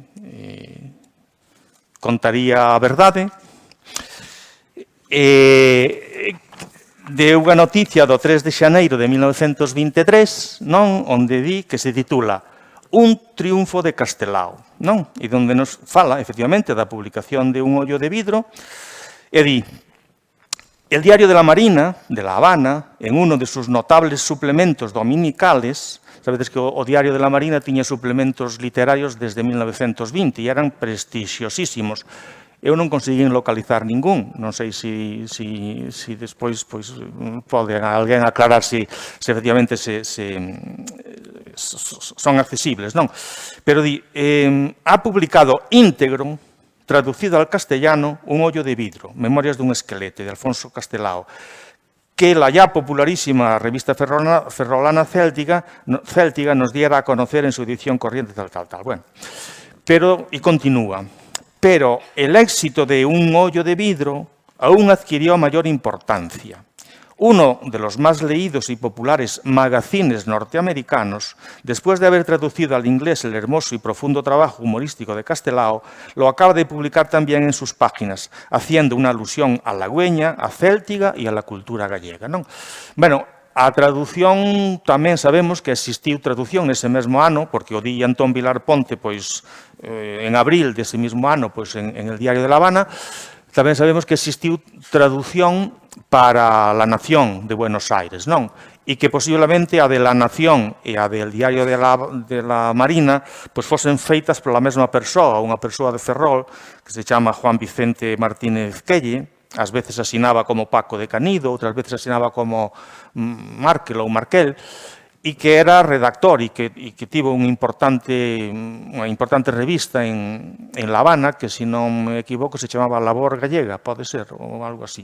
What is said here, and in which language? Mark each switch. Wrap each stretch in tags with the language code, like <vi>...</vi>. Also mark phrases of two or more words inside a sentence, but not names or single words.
<gl>contaría a verdade, de unha noticia do 3 de xaneiro de 1923, non, onde di que se titula Un triunfo de Castelao, non? E onde nos fala, efectivamente, da publicación de Un ollo de vidro, e di:</gl> <es>El diario de la Marina, de La Habana, en uno de sus notables suplementos dominicales.</es> <gl>Sabedes que o Diario de la Marina tiña suplementos literarios desde 1920 e eran prestixiosísimos. Eu non conseguín localizar ningún, non sei se despois pode alguén aclarar se efectivamente son accesibles, non?</gl> <es>Pero ha publicado íntegro, traducido al castellano, Un ollo de vidro, Memorias dun esquelete, de Alfonso Castelao, que la ya popularísima revista ferrolana Céltiga nos diera a conocer en su edición corriente, tal. Bueno, pero, y continúa, pero el éxito de Un ollo de vidro aún adquirió mayor importancia. Uno de los más leídos y populares magazines norteamericanos, después de haber traducido al inglés el hermoso y profundo trabajo humorístico de Castelao, lo acaba de publicar también en sus páginas, haciendo una alusión a la Güeña, a Céltiga e a la cultura gallega, non?</es> <gl>Bueno, a traducción tamén sabemos que existiu traducción nese mesmo ano, porque o di Antón Vilar Ponte, en abril dese mesmo ano,</gl> <es>en el Diario de La Habana.</es> <gl>Tamén sabemos que existiu traducción para La Nación de Buenos Aires, non? E que posiblemente a de La Nación e a del Diario de la Marina fosen feitas pola mesma persoa, unha persoa de Ferrol, que se chama Juan Vicente Martínez Quelle, ás veces asinaba como Paco de Canido, outras veces asinaba como Markel ou Markel, e que era redactor e que tivo unha importante revista en La Habana, que, se non me equivoco, se chamaba Labor Gallega, pode ser, ou algo así.</gl>